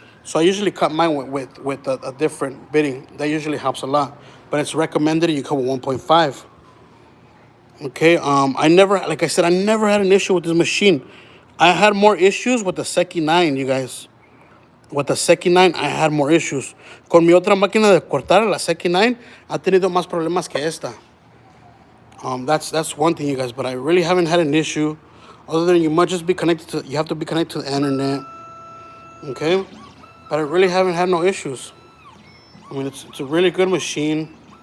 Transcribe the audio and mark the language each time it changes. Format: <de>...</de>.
<en>So I usually cut mine with a different bitting. That usually helps a lot, but it's recommended you cut with 1.5. Okay, I never, like I said, I never had an issue with this machine. I had more issues with the Seki 9, you guys. With the Seki 9, I had more issues.</en> <es>Con mi otra máquina de cortar, la Seki 9, ha tenido más problemas que esta.</es> <en>That's one thing, you guys, but I really haven't had an issue. Other than you must just be connected to, you have to be connected to the internet. Okay, but I really haven't had no issues. I mean, it's a really good machine.</en>